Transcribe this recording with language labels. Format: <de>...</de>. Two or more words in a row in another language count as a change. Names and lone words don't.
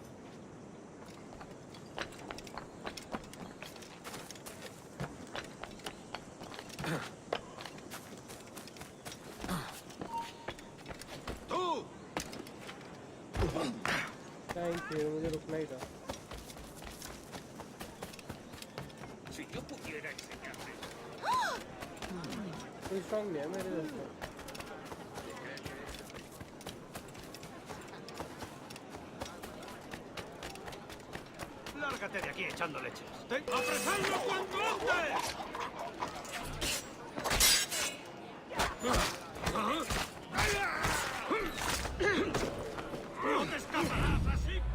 <en>Thank you,</en> <hi>मुझे रुकना ही था.</hi> <es>Si yo pudiera enseñarles.</es> <hi>कोई strong नहीं है मेरे दोस्तों.</hi> <es>Lárgate de aquí echando leches. ¡Apresadlo cuanto antes! ¡No te escaparás así!</es>